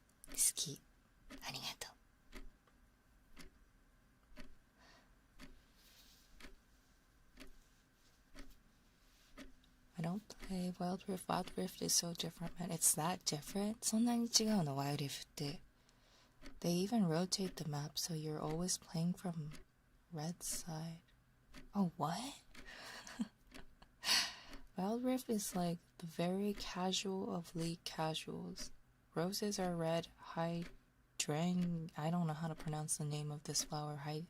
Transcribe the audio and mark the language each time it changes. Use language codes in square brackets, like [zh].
[ja] 好き。ありがとう。 [en] I don't play Wild Rift. Wild Rift is so different, man. It's that different? [ja] そんなに違うの Wild Rift って。 [en] They even rotate the map, so you're always playing from red side. Oh, what? Wild Rift is like the very casual of league casuals. Roses are red, hydrang... I don't know how to pronounce the name of this flower.